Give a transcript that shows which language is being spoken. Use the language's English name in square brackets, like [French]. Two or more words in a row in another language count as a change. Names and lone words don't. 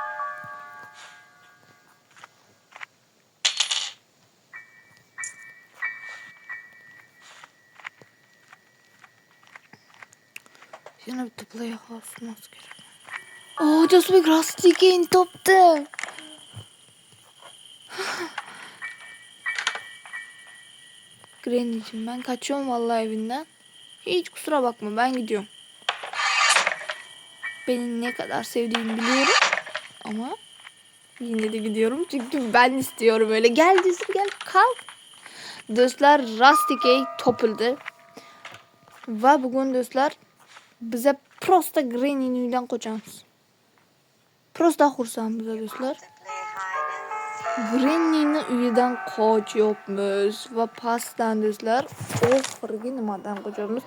[Uzbek] Yana bitta playhouse kerak. Oh, Do'stbek Rusty keyin topdi. [Turkish] Granny'cim, ben kaçıyorum vallahi evinden. Hiç kusura bakma, ben gidiyorum. Beni ne kadar sevdiğini biliyorum. Ama yine de gidiyorum çünkü ben istiyorum öyle. Gel Do'stbek, gel kalk. [Uzbek] Do'stlar, Rusty Key topildi. Va bugun do'stlar bize prosta Granny'ning uyidan qochamiz. Prosta xursandmiz do'stlar. Granny'ning uyidan qochyapmiz va pastdan do'stlar oxirgi nimadan qochamiz.